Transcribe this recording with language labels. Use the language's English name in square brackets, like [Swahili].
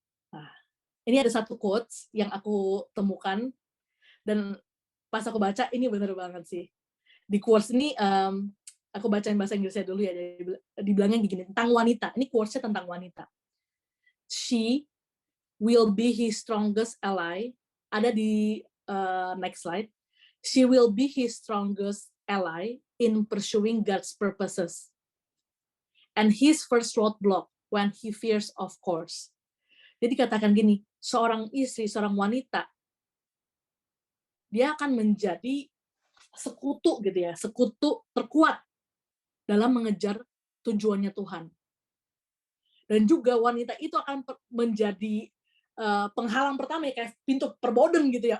[Indonesian] Nah, ini ada satu quotes yang aku temukan, dan pas aku baca, ini bener banget sih. Di quotes ini, aku bacain bahasa Inggrisnya dulu ya, dibilangnya gini, tentang wanita. Ini quotes-nya tentang wanita. [English] She will be his strongest ally. [Indonesian] Ada di [English] next slide. She will be his strongest ally in pursuing God's purposes. And his first roadblock when he fears of course. [Indonesian] Jadi katakan gini, seorang istri, seorang wanita, dia akan menjadi sekutu gitu ya, sekutu terkuat dalam mengejar tujuannya Tuhan. Dan juga wanita itu akan menjadi penghalang pertama ya, kayak pintu perboden gitu ya.